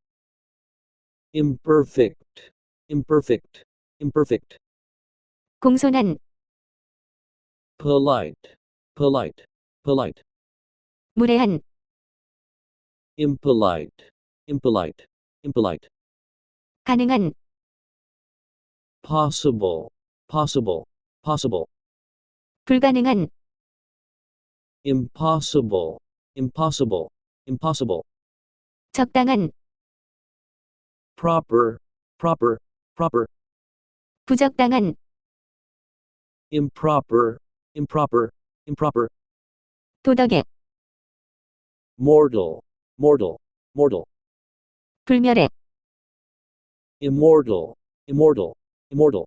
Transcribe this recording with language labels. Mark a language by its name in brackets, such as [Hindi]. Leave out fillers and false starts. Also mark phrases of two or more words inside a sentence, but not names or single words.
[English] imperfect, imperfect, imperfect, [Korean] 공손한, [English] polite, polite, polite, [Korean] 무례한, [English] impolite, impolite, impolite, [Korean] 가능한, [English] possible, possible, possible, [Korean] 불가능한, [English] impossible, impossible, impossible, [Korean] 적당한, [English] proper, proper, proper, [Korean] 부적당한, [English] improper, improper, improper, [Korean] 도덕의, [English] mortal, mortal, mortal, [Korean] 불멸의, [English] immortal, immortal, immortal,